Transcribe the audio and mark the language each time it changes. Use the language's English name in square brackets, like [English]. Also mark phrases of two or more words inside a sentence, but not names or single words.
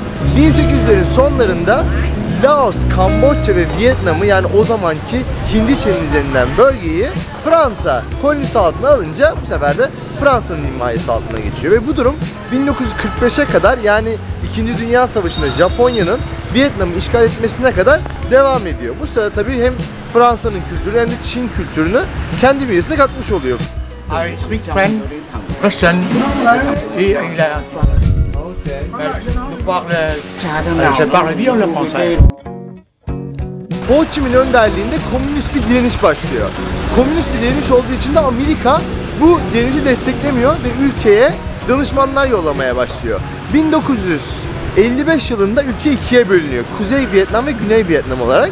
[Turkish] 1800'lerin sonlarında Laos, Kamboçya ve Vietnam'ı yani o zamanki Hindiçenli denilen bölgeyi Fransa kolonisi altına alınca bu sefer de Fransa'nın himayesi altına geçiyor. Ve bu durum 1945'e kadar yani 2. Dünya Savaşı'nda Japonya'nın Vietnam'ı işgal etmesine kadar devam ediyor. Bu sırada tabii hem Fransa'nın kültürü hem de Çin kültürünü kendi bünyesine katmış oluyor. [English] I speak French, Russian [French] et anglais. Je parle bien le français. [Turkish] Ho Chi Minh önderliğinde komünist bir direniş başlıyor. Komünist bir direniş olduğu için de Amerika bu direnişi desteklemiyor ve ülkeye danışmanlar yollamaya başlıyor. 1955 yılında ülke ikiye bölünüyor. Kuzey Vietnam ve Güney Vietnam olarak.